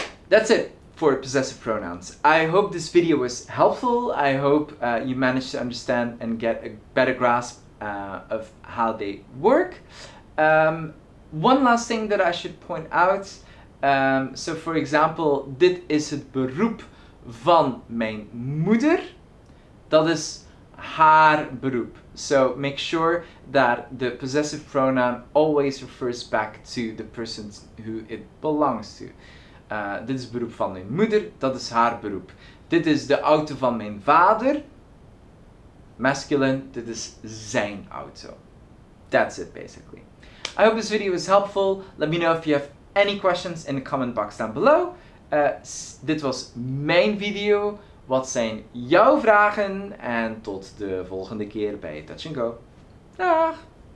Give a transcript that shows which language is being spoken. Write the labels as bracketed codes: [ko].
[en] That's it for possessive pronouns. I hope this video was helpful. I hope you managed to understand and get a better grasp of how they work. One last thing that I should point out. So for example, [nl] dit is het beroep van mijn moeder. Dat is haar beroep. [en] So make sure that the possessive pronoun always refers back to the person who it belongs to. [nl] Dit is het beroep van mijn moeder, dat is haar beroep. Dit is de auto van mijn vader. Masculine, dit is zijn auto. [en] That's it basically. I hope this video was helpful. Let me know if you have any questions in the comment box down below. [nl] Dit was mijn video. Wat zijn jouw vragen? En tot de volgende keer bij Dutch&Go. Dag!